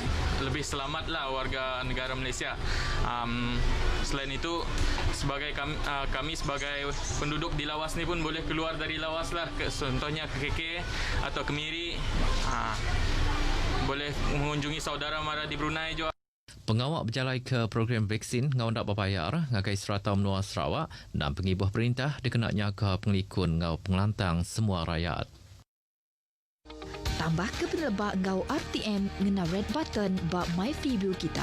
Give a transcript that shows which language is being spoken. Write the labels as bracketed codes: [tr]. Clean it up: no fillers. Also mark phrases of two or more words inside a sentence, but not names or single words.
[ms] Lebih selamatlah warga negara Malaysia. Selain itu, sebagai kami sebagai penduduk di lawas ni pun boleh keluar dari lawas lah. Contohnya ke KK atau ke Miri, boleh mengunjungi saudara mara di Brunei juga. [iba] Pengawak berjalai ke program vaksin ngau ndak berbayar ngagai Serata Menua Sarawak dan pengibuh perintah dikenaknya ke pengelikun ngau pengelantang semua rakyat. Tambah ke penelebak ngau RTM ngena [en] red button [iba] bak My Freeview kita.